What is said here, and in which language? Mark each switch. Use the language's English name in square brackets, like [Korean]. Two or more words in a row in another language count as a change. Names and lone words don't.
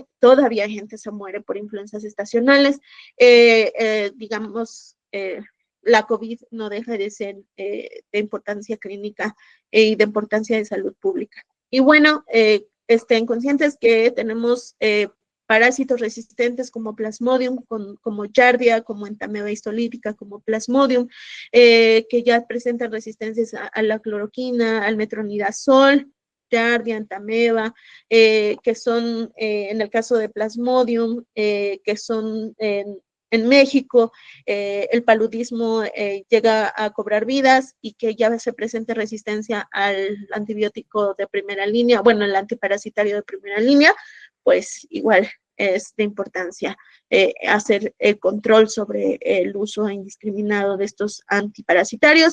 [Spanish] Todavía gente se muere por influencias estacionales. Digamos, la COVID no deja de ser de importancia clínica y de importancia de salud pública. Y bueno, estén conscientes que tenemos parásitos resistentes como Plasmodium, como Giardia, como Entamoeba histolítica, como Plasmodium, que ya presentan resistencias a la cloroquina, al metronidazol, Giardia, Entamoeba, que son, en el caso de Plasmodium, que son en México, el paludismo llega a cobrar vidas, y que ya se presente resistencia al antibiótico de primera línea, bueno, el antiparasitario de primera línea, pues igual es de importancia hacer el control sobre el uso indiscriminado de estos antiparasitarios.